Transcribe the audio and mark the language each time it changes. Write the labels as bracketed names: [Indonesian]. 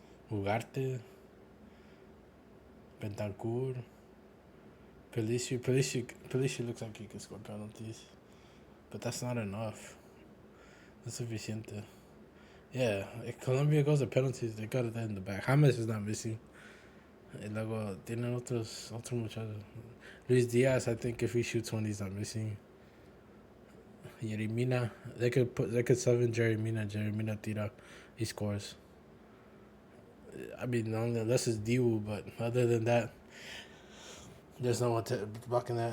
[English] Ugarte, Bentancur, Pelici looks like he can score penalties, but that's not enough. That's suficiente. Yeah, if Colombia goes to penalties, they got it in the back. James is not missing. [Spanish] Y luego tienen otros muchachos. [English] Luis Diaz, I think if he shoots one, he's not missing. Jeremina, they could sub in Jeremina. Jeremina [Spanish] tira, [English] he scores. I mean, unless it's Diwu, but other than that, there's no one blocking that.